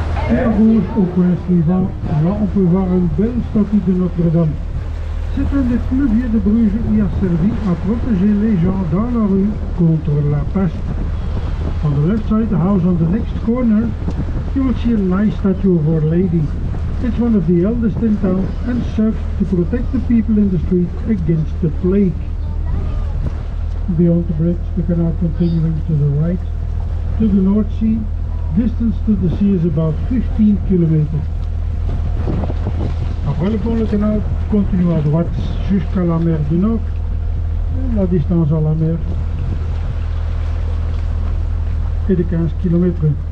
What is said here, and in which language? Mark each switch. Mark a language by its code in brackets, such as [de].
[fr] Et à gauche, au coin suivant, là on peut voir une belle statue de Notre-Dame. C'est un des plus vieux de Bruges qui a servi à protéger les gens dans la rue contre la peste. [en] On the left side, the house on the next corner, you will see a nice statue of Our Lady. It's one of the eldest in town and serves to protect the people in the street against the plague. Beyond the bridge, the canal continuing to the right, to the North Sea. Distance to the sea is about 15 kilometers. [fr] Après le pont, le canal continue à droite jusqu'à la mer du Nord. La distance à la mer est de 15 km.